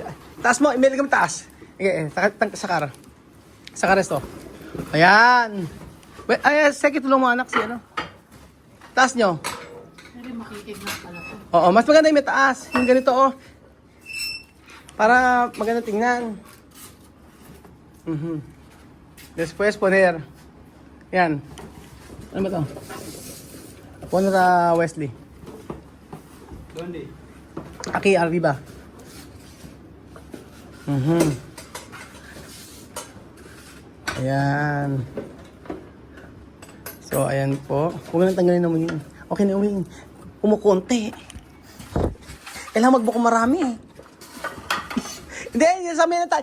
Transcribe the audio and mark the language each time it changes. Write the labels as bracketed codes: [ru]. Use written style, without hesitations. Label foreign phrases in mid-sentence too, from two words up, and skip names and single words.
[tl] Taas mo, ilagay mo taas. Okay, [cbk] sakar. Sakar resto. [tl] Ayan. Ay, sige, tulong mo anak si ano. Taas nyo. Pero makikignan pala to. Oo, mas maganda yung may taas. Yung ganito, oh. Para maganda tingnan. [cbk] Después poner. [tl] Yan. Ano ba to? [cbk] Poner Wesley. ¿Dónde? Aquí, arriba. [tl] Ayan. So, ayan po. Huwag nang tanggalin naman yun. Okay na, Wing. Kumukunti. Kailangan magbuko marami eh. Hindi, sabi na tayo.